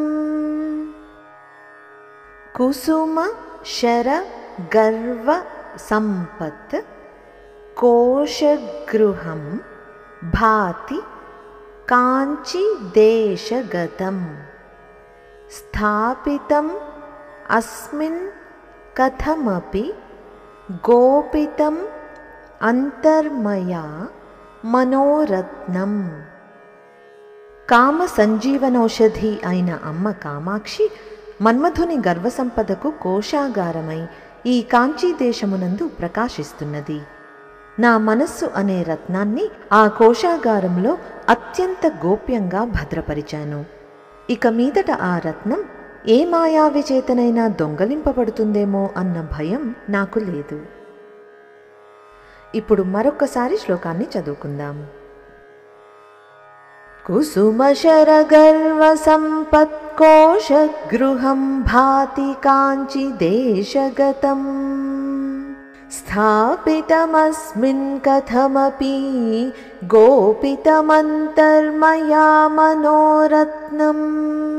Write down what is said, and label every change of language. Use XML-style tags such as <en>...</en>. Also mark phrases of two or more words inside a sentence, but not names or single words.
<sa>कुसुम शर गर्व संपत् कोशगृहं भाति कांची देशगतम् स्थापितम् अस्मिन् कथमपि गोपितम् अंतर्मया मनोरत्नम्।</sa> <te>కామ సంజీవనౌషధి అయిన అమ్మ కామాక్షి మన్మధుని గర్వసంపదకు కోశాగారమై ఈ కాంచీ దేశమునందు ప్రకాశిస్తున్నది. నా మనస్సు అనే రత్నాన్ని ఆ కోశాగారంలో అత్యంత గోప్యంగా భద్రపరిచాను. ఇక మీదట ఆ రత్నం ఏ మాయావి చేతనైనా దొంగలింపబడుతుందేమో అన్న భయం నాకు లేదు. ఇప్పుడు మరొక్కసారి శ్లోకాన్ని చదువుకుందాం.</te> <sa>कुसुमशरगर्वसम्पत्कोशगृहं भाति काञ्चिदेशगतम् स्थापितमस्मिन् कथमपि गोपितमन्तर्मया मनोरत्नम्।</sa>